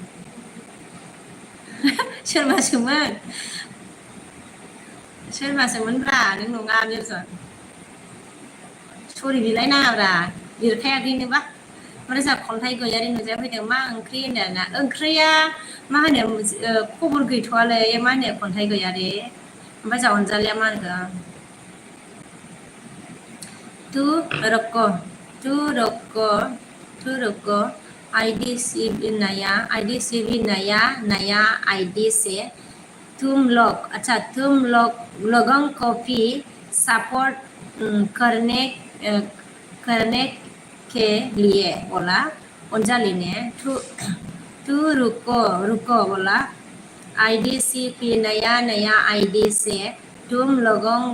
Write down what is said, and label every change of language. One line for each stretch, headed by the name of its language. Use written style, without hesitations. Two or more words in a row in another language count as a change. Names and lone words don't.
Bodo: सोरबासोमोनब्रा नों नङा बिरजन सरि बिलायनाङाब्रा लिरखायाखैनोबा ओमफ्राय जोंहा खन्थाइ गैयारि नुजाफैदों मा ओंख्रि होनदों ना ओंख्रिया मा होनो खबर गैथ'वालै मा होनो खन्थाइ गैयारि ओमफ्राय जोंहा अनजालिया मा होनखो
Hindi: तू रुको आईडीसीबी नया आईडी से तुम लोगों को भी सपोर्ट करने के लिए बोला अंजलि ने तू रुको बोला आईडीसीपी नया आईडी से तुम लोग